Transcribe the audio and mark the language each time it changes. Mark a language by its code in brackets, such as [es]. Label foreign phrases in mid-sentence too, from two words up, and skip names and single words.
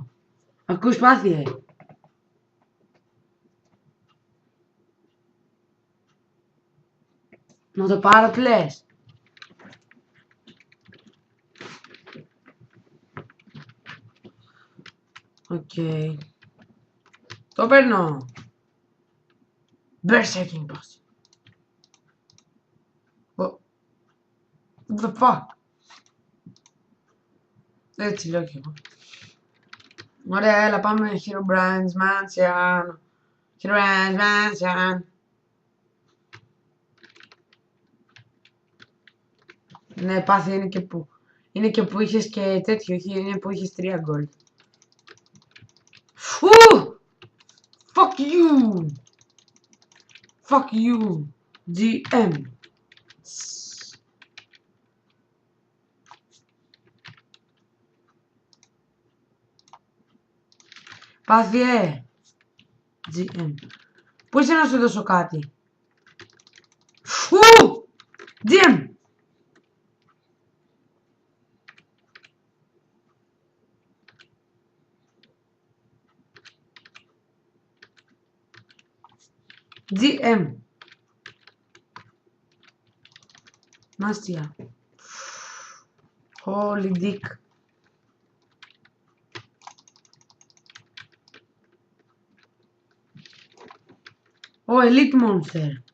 [el] Ακούς πάθιε. Να το πάρω τι λες. Οκ. Το παίρνω. [en] Berserking potion. What the fuck. [el] Έτσι λέω κι εγώ. Ωραία, έλα πάμε Herobrine's Mansion. Herobrine's Mansion. Ναι, πάθη είναι και που. Είναι και που είχες και τέτοιο, είναι που είχες 3 gold. Φου! [en] Fuck you! Fuck you! GM. [el] Πάθιε. [en] GM. [el] Πού είσαι να σου δώσω κάτι. Φου! GM. [en] GM. [el] Νάστια. [en] Holy dick. Elite Monster.